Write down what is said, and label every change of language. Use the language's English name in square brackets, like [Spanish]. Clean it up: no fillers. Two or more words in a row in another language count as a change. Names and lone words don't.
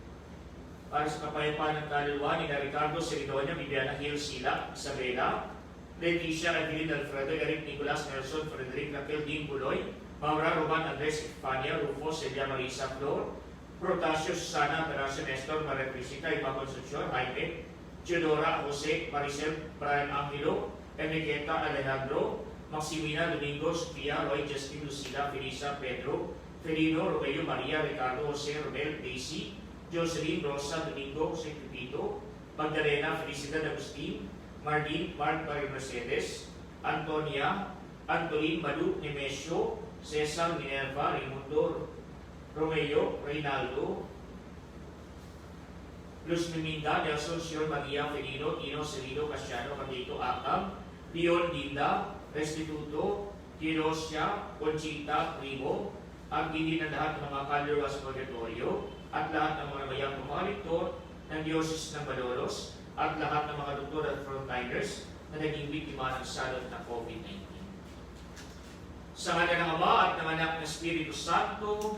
[Filipino] ni Ricardo Seridonia, Viviana Hill Sila, Isabela, Leticia Evelyn Alfredo, Eric Nicolas Nelson, Frederick Raquel Dean Buloy, Maura Roman Andres Espania, Rufo Celia Marisa Flor, Protasio Susana Terasa Nestor, Maria Priscita, Iba Concepcion, Jaime, Teodora Jose, Maricel Brian Angelo, Enriqueta Alejandro, Maximina Domingo, Sofia, Roy, Justin, Lucila, Felisa, Pedro, Felino, Rogelio, Maria, Ricardo, Jose, Romel, Daisy, Jocelyn, Rosa, Domingo, Jose Pepito, Magdalena, Felicidad Agustin, Marlene, Mark Marie Mercedes, Antonia, Antolin, Malu, Nemesio, Cesar, Minerva, Raimundo, Romeo, Reynaldo, Luz Miminda, Nelson, Sion, Maria, Felino, Tino, Celino, Casiano, Carlito, Akam, Leon, Linda, Restituto, Tirosia, Conchita, Primo, ang hindi na lahat ng mga kaluluwa sa purgatorio, at lahat ng mga mayang mga rektor ng Diocese ng Malolos, at lahat ng mga doktor at frontliners na naging biktima ng salot ng COVID-19. Sa ngala ng Ama at ng Anak ng Espiritu Santo,